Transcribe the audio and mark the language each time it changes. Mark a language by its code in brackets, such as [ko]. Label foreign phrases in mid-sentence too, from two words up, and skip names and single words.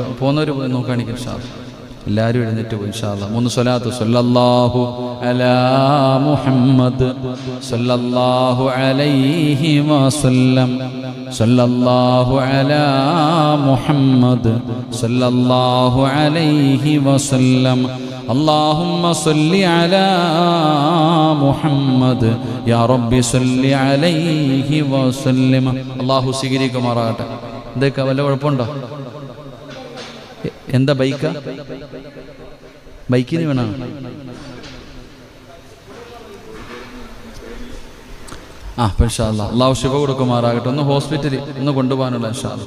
[ml] പോകുന്നവർ നോക്കുകയാണെങ്കിൽ [ar] إن شاء الله [ml] എല്ലാവരും എഴുന്നേറ്റ് പോയി [ar] إن شاء الله. 3 സ്വലാത്ത്. صلى الله على محمد صلى الله عليه وسلم, صلى الله على محمد صلى الله عليه وسلم, اللهم صل على محمد يا رب صل عليه وسلم. [ml] അല്ലാഹു സ്വീകരിക്കുമാറാകട്ടെ. എന്തൊക്കെ വല്ല കുഴപ്പമുണ്ടോ? എന്താ ബൈക്കാ? ബൈക്കിന് വേണം. [ar] إن شاء الله الله [ml] ശിഫ കൊടുക്കുമാറാകട്ടെ. ഒന്ന് ഹോസ്പിറ്റലിൽ ഒന്ന് കൊണ്ടുപോകാനുള്ള [ar] إن شاء الله.